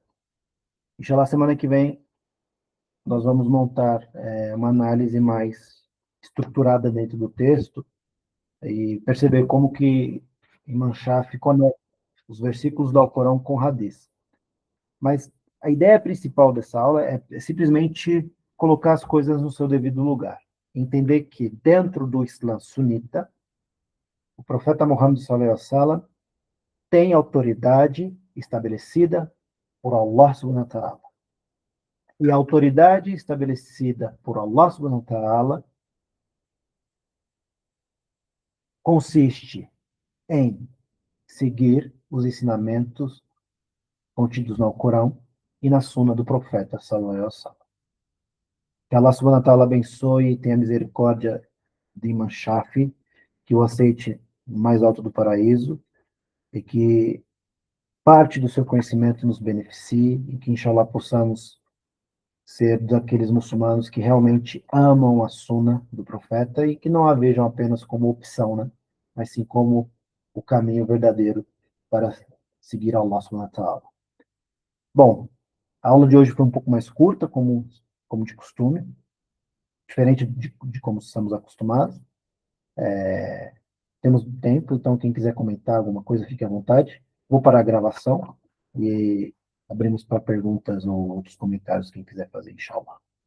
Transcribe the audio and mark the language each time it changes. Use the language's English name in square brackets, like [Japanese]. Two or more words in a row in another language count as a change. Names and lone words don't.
[Portuguese] Inshallah, semana que vem nós vamos montar uma análise mais estruturada dentro do texto e perceber como que Imam Shafi conecta os versículos do Alcorão com Hadith. Mas a ideia principal dessa aula é simplesmente colocar as coisas no seu devido lugar. Entender que dentro do Islã sunita, o profeta Muhammad [Arabic] صلى الله عليه وسلم [Portuguese] tem autoridade estabelecida por [Arabic] الله سبحانه وتعالى. [Portuguese] E a autoridade estabelecida por [Arabic] الله سبحانه وتعالى [Portuguese] consiste em seguir os ensinamentos contidos no Alcorão e na Suna do profeta [Arabic] صلى الله عليه وسلم. [Portuguese] Que [Arabic] الله سبحانه وتعالى [Portuguese] abençoe e tenha misericórdia de Imam Shafi, que o aceite no mais alto do paraíso e que parte do seu conhecimento nos beneficie e que, inshallah, possamos ser daqueles muçulmanos que realmente amam a Sunna do profeta e que não a vejam apenas como opção, né? Mas sim como o caminho verdadeiro para seguir [Arabic] الله سبحانه وتعالى. [Portuguese] Bom, a aula de hoje foi um pouco mais curta, como de costume, diferente de como estamos acostumados. Temos tempo, então quem quiser comentar alguma coisa, fique à vontade. Vou parar a gravação e abrimos para perguntas ou outros comentários, quem quiser fazer, inshallah.